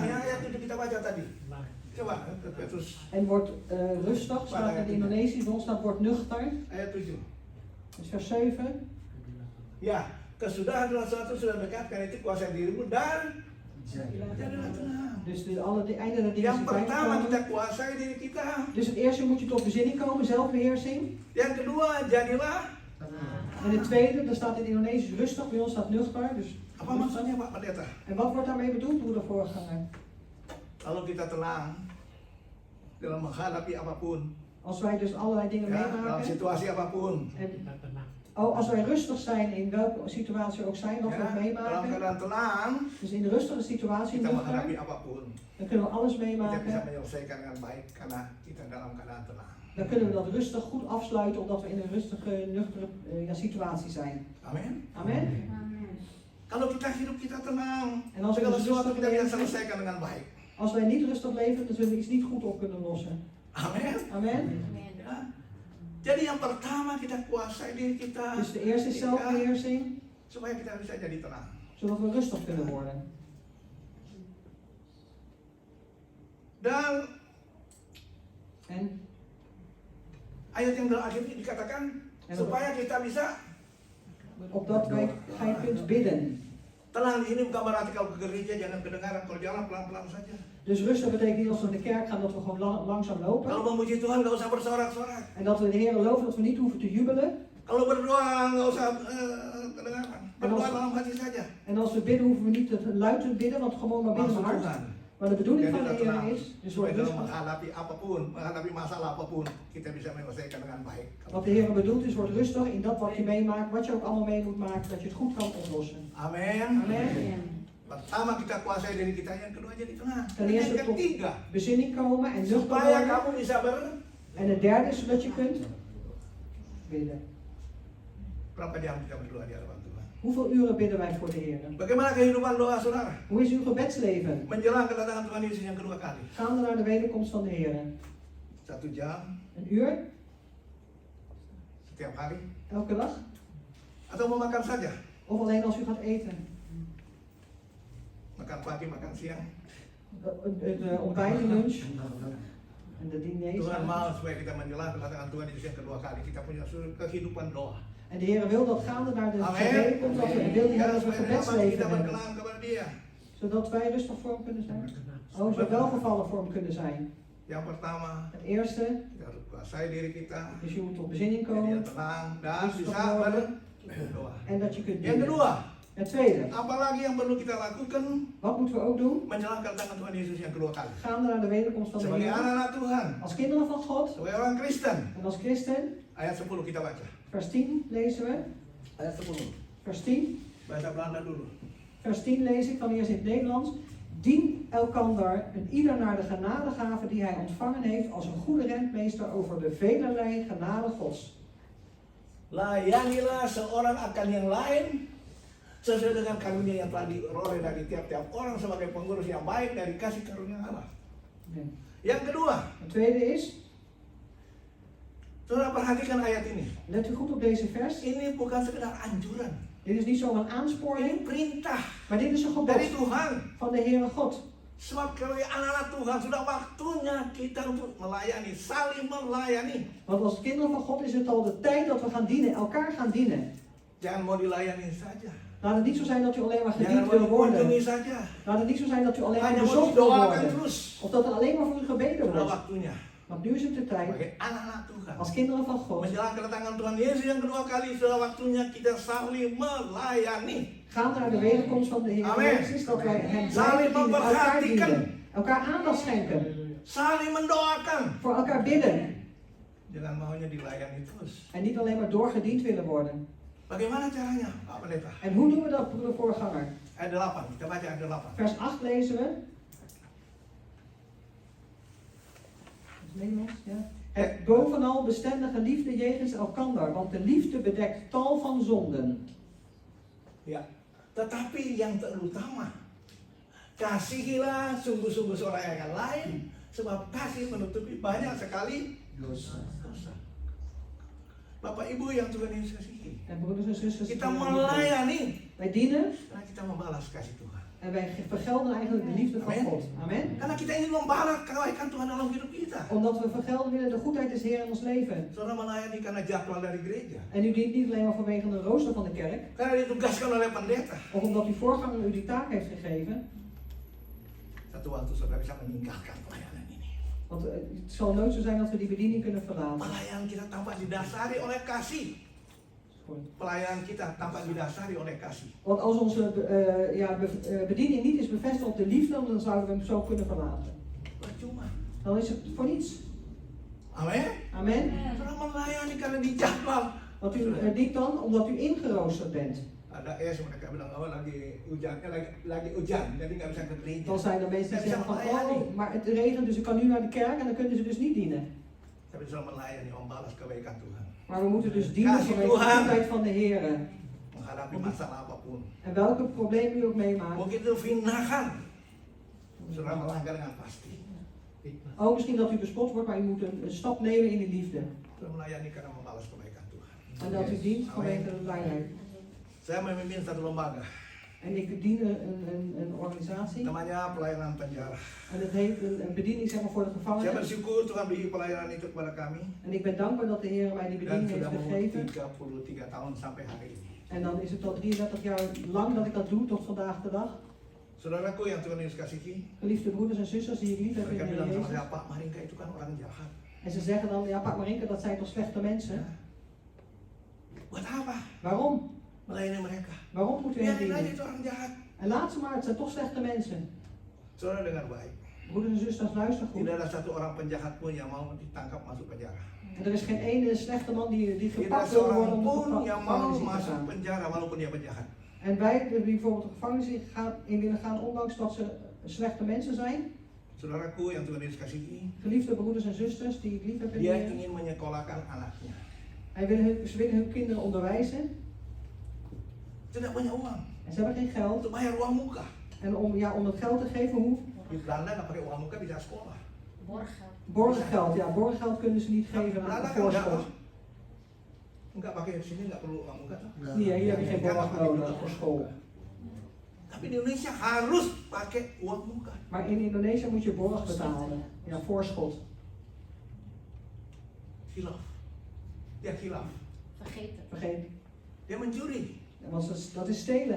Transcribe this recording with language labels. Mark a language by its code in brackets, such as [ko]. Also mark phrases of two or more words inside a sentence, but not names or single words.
[id] Ya, ayat 7 kita baca tadi. Coba Petrus [nl] en wordt rustig, staat in het Indonesisch, bij ons staat wordt nuchter. [id] ayat 7. [nl] Dus vers 7. [id] Ya, kesudahan adalah sesuatu sudah dekat, karena itu kuasai dirimu dan jadilah tenang. [nl] Dus de einde der dingen [id] Yang [nl] is [id] pertama kita [nl] bijgekomen. [id] kuasai diri kita. [nl] Dus het eerste moet je tot bezinning komen, zelfbeheersing. [id] Yang kedua jadilah. [nl] En het tweede, daar staat in het Indonesisch rustig, bij ons staat nuchter. Dus [id] Apa maksudnya Pak Pendeta? [nl] en wat wordt daarmee bedoeld, broeder voorganger? [id] Kalau kita tenang dalam menghadapi apapun, [nl] Als wij dus allerlei dingen [id] ya, dalam [nl] meemaken [id] situasi apapun, [nl] en als wij rustig zijn in welke situatie ook zijn, wat we ook [id] dalam [nl] meemaken. [id] keadaan tenang, [nl] Dus in de rustige situatie, [id] kita [nl] nuchter, [id] menghadapi apapun. [nl] dan kunnen we alles [id] Kita bisa [nl] meemaken. [id] menyelesaikan dengan baik karena kita dalam keadaan tenang. [nl] Dan kunnen we dat rustig goed afsluiten, omdat we in een rustige, nuchtere situatie zijn. [id] Amin. [nl] Amen. [id] Kalau kita hidup kita tenang, [nl] En als we [id] segala [nl] dus [id] sesuatu [nl] rustig [id] kita bisa [nl] leven, [id] selesaikan dengan baik. [nl] als wij niet rustig leven, dan zullen we iets niet goed op kunnen lossen. [id] Amin. [nl] Amen. [id] Ya. Jadi yang pertama kita kuasai diri kita. [nl] Dus de eerste is zelfbeheersing, [id] Supaya kita bisa jadi tenang. [nl] zodat we rustig kunnen worden. [id] Dan [nl] En [id] ayat yang terakhir ini dikatakan supaya kita bisa [nl] opdat wij gij kunt bidden. [id] tenang. Ini bukan berarti kalau ke gereja jangan kedengaran, kalau jalan pelan-pelan saja. [nl] Dus rustig betekent niet als we naar de kerk gaan dat we gewoon langzaam lopen. [id] Kalau memuji Tuhan nggak usah bersorak-sorak. [nl] En dat we de Heer loven, dat we niet hoeven te jubelen. [id] Kalau berdoa nggak usah kedengaran. Berdoa dalam hati saja. [nl] En als we bidden, hoeven we niet te luid te bidden, want gewoon maar binnen [id] Maksud [nl] mijn hart. [id] Tuhan. [nl] Maar de bedoeling [id] Jadi [nl] van de [id] kita tenang. [nl] Heer is, dus [id] Supaya [nl] wordt [id] dalam [nl] rustig. [id] menghadapi apapun, menghadapi masalah apapun, kita bisa menyelesaikan dengan baik. [nl] Wat de Heer bedoelt is, word rustig in dat wat je meemaakt, wat je ook allemaal mee moet maken, dat je het goed kan oplossen. [id] Amin. [nl] Amen. [id] Pertama kita kuasai diri kita, yang kedua jadi tenang. [nl] Ten [id] Yang [nl] eerste tot [id] ketiga, [nl] bezinning komen en nuchter [id] supaya [nl] worden. [id] kamu bisa [nl] En het derde is zodat je kunt bidden. [id] berapa jam kita berdoa di hadapan Tuhan? [nl] Hoeveel uren bidden wij voor de Heer? [id] Bagaimana kehidupan doa saudara? [nl] Hoe is uw gebedsleven? [id] Menjelang kedatangan Tuhan Yesus yang kedua kali. [nl] Gaande naar de wederkomst van de Heer. [id] 1 jam [nl] Een uur? [id] setiap hari, [nl] Elke dag? [id] atau mau makan saja? [nl] Of alleen als u gaat eten? [id] Makan pagi, makan siang. [nl] Het ontbijt, de lunch en de diners. [id] Tuhan mau supaya kita menjelang kedatangan Tuhan Yesus yang kedua kali kita punya kehidupan doa. [nl] En de Heer wil dat gaande naar de [id] Amen. [nl] wederkomst, dat we wil die [id] Ya, [nl] hebben dat we [id] supaya dapat kita [nl] gebedsleven hebben. [id] berkenan kepada Dia. [nl] Zodat wij rustig voor hem kunnen zijn. Oh, zodat we welgevallen voor hem kunnen zijn. [id] Yang pertama, [nl] Het eerste [id] kita harus kuasai diri kita. [nl] is je moet tot bezinning [id] Jadi [nl] komen [id] tenang dan [nl] Rustig [id] bisa [nl] worden. [id] berdoa. [nl] en dat je kunt [id] Yang [nl] bidden. [id] kedua, [nl] Het tweede, [id] apalagi yang perlu kita lakukan [nl] wat moeten we ook doen? [id] menjelang kedatangan Tuhan Yesus yang kedua kali. [nl] Gaande naar de wederkomst van de [id] Sebagai [nl] Heer. [id] anak-anak Tuhan, [nl] Als kinderen van God [id] sebagai orang Kristen, [nl] en als christen, [id] ayat 10 kita baca. [nl] vers 10 lezen we. [id] Ayat 10. [nl] Vers 10. [id] Bahasa Belanda dulu. [nl] Vers 10 lees ik dan eerst in het Nederlands. Dien elkander en ieder naar de genadegave die hij ontvangen heeft als een goede rentmeester over de velerlei genade Gods. [id] Layanilah seorang akan yang lain sesuai dengan karunia yang telah diperoleh dari tiap-tiap orang sebagai pengurus yang baik dari kasih karunia Allah. Amen. Yang kedua, [nl] Het tweede is, [id] saudara perhatikan ayat ini. [nl] let u goed op deze vers. [id] Ini bukan sekedar anjuran, [nl] Dit is niet zomaar een [id] ini [nl] aansporing, [id] perintah [nl] maar dit is een gebod [id] dari Tuhan. [nl] van de Heere God. [id] Sebab sebagai anak-anak Tuhan sudah waktunya kita untuk melayani, saling melayani. [nl] Want als kinderen van God is het al de tijd dat we gaan dienen, elkaar gaan dienen. [id] Jangan mau dilayani saja. [nl] Laat het niet zo zijn dat u alleen maar [id] Jangan [nl] gediend [id] mau [nl] wil worden. [id] dikunjungi saja. [nl] Laat het niet zo zijn dat u alleen maar [id] Hanya mau [nl] bezocht wil [id] didoakan [nl] worden. [id] terus. [nl] Of dat er alleen maar voor u gebeden [id] Sudah [nl] wordt. [id] waktunya [nl] Want nu is het de tijd, [id] sebagai anak-anak Tuhan. [nl] als kinderen van God, [id] Menjelang kedatangan Tuhan Yesus yang kedua kali sudah waktunya kita saling melayani. [nl] gaan naar de wederkomst van de Heer [id] Amen. [nl] Jezus, dat wij hem [id] Saling [nl] blijven dienen, elkaar [id] memperhatikan. [nl] dienen, elkaar aandacht schenken, [id] Saling mendoakan. [nl] voor elkaar bidden [id] Jangan maunya dilayani terus. [nl] en niet alleen maar doorgediend willen worden. [id] Bagaimana caranya, Pak Pendeta? [nl] En hoe doen we dat, broeder voorganger? [id] Ayat 8, kita baca ayat 8. [nl] Vers 8 lezen we. Dat is Nederlands, ja. Het bovenal bestendige liefde jegens elkander, want de liefde bedekt tal van zonden. [id] Ya, tetapi yang terutama, kasihilah sungguh-sungguh seorang yang lain, sebab kasih menutupi banyak sekali dosa. Bapak Ibu yang Tuhan Yesus kasihi, [nl] En broeders en zusters, [id] kita melayani [nl] wij dienen [id] karena kita membalas kasih Tuhan. [nl] en wij vergelden eigenlijk de liefde van [id] Amen. [nl] God. [id] Amen. Karena kita ingin membalas kebaikan Tuhan dalam hidup kita. [nl] Omdat we vergelden willen de goedheid des Heer in ons leven. [id] Saudara melayani karena jadwal dari gereja, [nl] En u dient niet alleen maar vanwege de rooster van de kerk, [id] karena ditugaskan oleh pendeta. [nl] of omdat uw voorganger u die taak heeft gegeven. [id] Satu waktu saudara bisa meninggalkan pelayanan ini. [nl] Want het zal nooit zo zijn dat we die bediening kunnen verlaten. [id] Pelayanan kita tampak didasari oleh kasih. Pelayanan kita tampak didasari oleh kasih. [nl] Want als onze bediening niet is bevestigd op de liefde, dan zouden we hem zo kunnen verlaten. [id] Percuma. [nl] Dan is het voor niets. [id] Amin. [nl] Amen. [id] Saudara melayani karena dijadwal [nl] Want u dient dan omdat u ingeroosterd bent. [id] Ada mereka bilang oh lagi hujan, lagi hujan, jadi nggak bisa ke gereja. [nl] Dan zijn er mensen die [id] Nggak bisa [nl] zeggen van, [id] melayani. [nl] oh, maar het regent dus ik kan nu naar de kerk en dan kunnen ze dus niet dienen. [id] Tapi selalu melayani, membalas kebaikan Tuhan, [nl] Maar we moeten dus dienen [id] Kasih [nl] vanwege de [id] Tuhan. [nl] goedheid van de Heer. [id] menghadapi masalah apapun. [nl] En welke probleem u ook meemaakt. [id] Mungkin itu finahan, saudara melanggar dengan pasti. [nl] Oh, misschien dat u bespot wordt, maar u moet een stap nemen in de liefde. [id] Saudara melayani karena membalas kebaikan Tuhan. [nl] En dat u dient vanwege de blijheid. [id] Saya memimpin satu lembaga, [nl] En ik dien een organisatie. [id] namanya pelayanan penjara. [nl] En het heet een bediening zeg maar, voor de [id] Saya [nl] gevangenen. [id] bersyukur Tuhan beri pelayanan itu kepada kami. [nl] En ik ben dankbaar dat de Heer mij die [id] Dan [nl] bediening [id] sudah [nl] heeft [id] mau [nl] gegeven. [id] 33 tahun sampai hari ini. [nl] En dan is het al 33 jaar lang dat ik dat doe, tot vandaag de dag. [id] Saudaraku yang Tuhan Yesus kasihi, [nl] Geliefde broeders en zusters die ik lief heb in [id] mereka [nl] de [id] bilang [nl] Heer [id] sama [nl] Jezus. [id] saya, Pak Maringka itu kan orang jahat. [nl] En ze zeggen dan, ja Pak Marinka, dat zijn toch slechte mensen? [id] Buat apa? [nl] Waarom? [id] Melayani mereka. [nl] Waarom moet u hen [id] Biarin aja [nl] dienen? [id] itu orang jahat. [nl] En laat ze maar, het zijn toch slechte mensen. [id] Saudara dengar baik. [nl] Broeders en zusters, luister goed. [id] Tidak ada satu orang penjahat pun yang mau ditangkap masuk penjara. [nl] En er is geen ene slechte man die [id] Tidak [nl] gepakt wil worden [id] seorang [nl] om de [id] pun yang mau [nl] gevangenis in te [id] masuk [nl] gaan. [id] penjara walaupun dia penjahat. [nl] En wij die bijvoorbeeld de gevangenis in willen gaan, ondanks dat ze slechte mensen zijn. [id] Saudaraku yang Tuhan Yesus kasihi, [nl] Geliefde broeders en zusters die ik lief heb in de [id] dia [nl] Heer. [id] ingin menyekolahkan anaknya. [nl] Ze willen hun kinderen onderwijzen. [id] Tidak punya uang [nl] En ze hebben geen geld. [id] untuk bayar uang muka. [nl] En om het geld te geven, hoe? [id] Di Belanda nggak pakai uang muka bisa sekolah. [nl] Borggeld. Ja, borggeld kunnen ze niet geven aan [id] Belanda [nl] de [id] kan udah [nl] voorschot. [id] nggak pakai di sini nggak perlu uang muka. [nl] Nee, hier heb je geen borg nodig voor school. [id] Tapi di Indonesia harus pakai uang muka. [nl] Maar in Indonesië moet je borg betalen. Ja, voorschot. [id] Khilaf. Dia khilaf. [nl] Vergeet. [id] Dia mencuri. [nl] Dat is stelen.